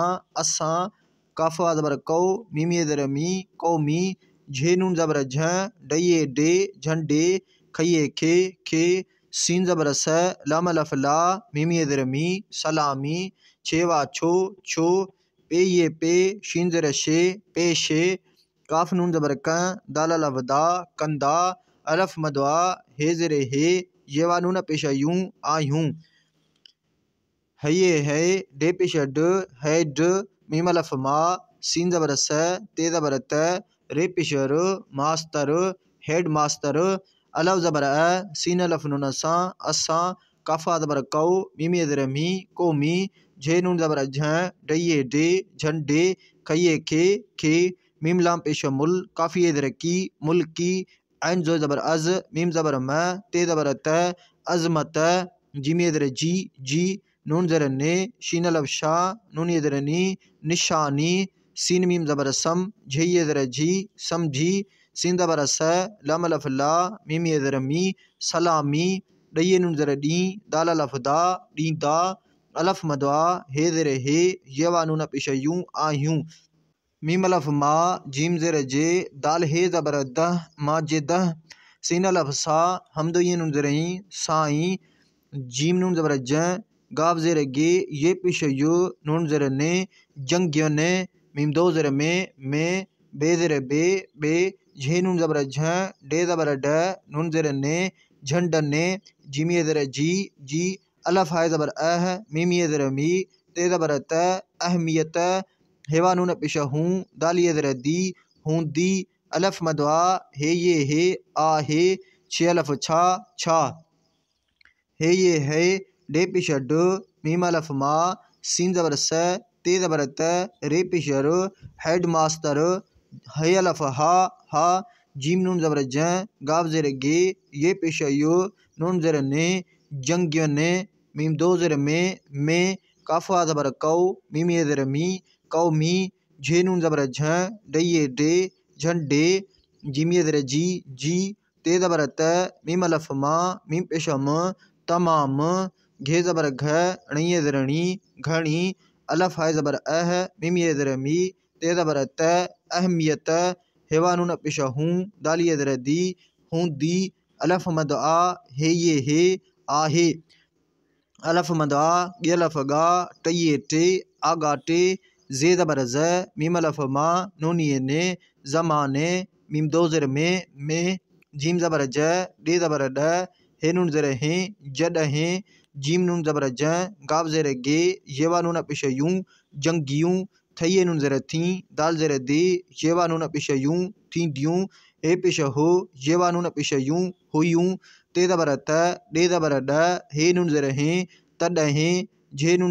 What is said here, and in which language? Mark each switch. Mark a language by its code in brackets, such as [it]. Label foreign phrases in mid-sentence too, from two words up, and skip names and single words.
[sd] असा, काफा ज़बर कौ, मीमी ज़र मी, कौमी, झे नून ज़बर झ, डये डे, झंडे, खये खे, सीन ज़बर स, लाम अलफ ला, मीमी ज़र मी, सलामी, छेवा छो, पे ये पे, शीन ज़र शे, पेशे, काफ नून ज़बर क, दाल अलफ दा, कंदा, अलफ मदवा, हे ज़र हे, येवा नून पेश यूं, आयूं, हये है, डे पेश ड, हेड, मीम अलफ मा, सीन ज़बर स, ते ज़बर त, रे पेश र, मास्तर, हेड मास्तर, अलफ ज़बर अ, सीन अलफ नून सा, असा, काफा ज़बर कौ, मीमी ज़र मी, कोमी, झे नून ज़बर झ, डये डे, झंडे, खये खे, मीम लाम पेश मुल, काफ़ी ज़र की, मुल्की, ऐन जो ज़बर अज, मीम ज़बर म, ते ज़बर त, अजमत, जीम ज़र जी, नून ज़र ने, शीन अलफ शा, नून ज़र नी, निशानी, सीन मीम ज़बर सम, झे ज़र झी, समझी, सीन ज़बर स, लाम अलफ ला, मीम ज़र मी, सलामी, डये नून ज़र डी, दाल अलफ दा, डींदा, अलफ मदवा, हे ज़र हे, येवा नून पेश यूं, आयूं, मीम अलफ मा, जीम ज़र जे, दाल हे ज़बर दह, मा जे दह, सीन अलफ सा, हमदोई नून ज़रई, साई, जीम नून ज़बर ज, गाफ ज़र गे, ये पेश यो, नून ज़र ने, जंग ने, मीम दो ज़र में, बे ज़र बे, झे नून ज़बर झ, डे ज़बर ड, नून ज़र ने, झंड ने, जीम ज़र जी, अलफ है ज़बर अह, मीम ज़र मी, ते ज़बर त, अहमियत, हेवा नून पेश हूँ, दाल ज़र दी, हूँ दी, अलफ मदवा, हे ये हे, आ हे, छे अलफ छा, हे ये है, डे पेश ड, मीम अलफ मा, सीन ज़बर स, ते ज़बर त, रे पेश र, हेड मास्टर, हे अलफ हा, जीम नून ज़बर ज, गाफ ज़र गे, ये पेश यो, नून ज़र ने, जंग ने, मीम दो ज़र में, काफा ज़बर कौ, मीम ज़र मी, कौमी, झे नून ज़बर झ डये डे झंडे जीम ये ज़र जी ते ज़बर त मीम अलफ मा मीम पेश म तमाम घे ज़बर घ णये ज़र णी घणी अलफ हाय ज़बर अह मीम ये ज़र मी ते ज़बर त अहमियत हेवा नून पेश हूँ दाल ये ज़र दी हूँ दी अलफ मद आ हे ये हे आहे अलफ मद आ गे अलफ गा टये टे आगा टे जे ज़बर ज़ मीम अलफ मा नून ये ने ज़माने मीम दो ज़र में जीम ज़बर ज डे ज़बर ड हे नून ज़र हे जॾहिं जीम नून ज़बर ज गाव ज़र गे येवा नून पेश यूं जंगियूं थये नून ज़र थी दाल ज़र दे येवा नून पेश यूं थींदियूं हे पेश हो येवा नून पेश यूं हुयूं ते ज़बर त डे ज़बर ड हे नून ज़र हे तॾहिं झे नून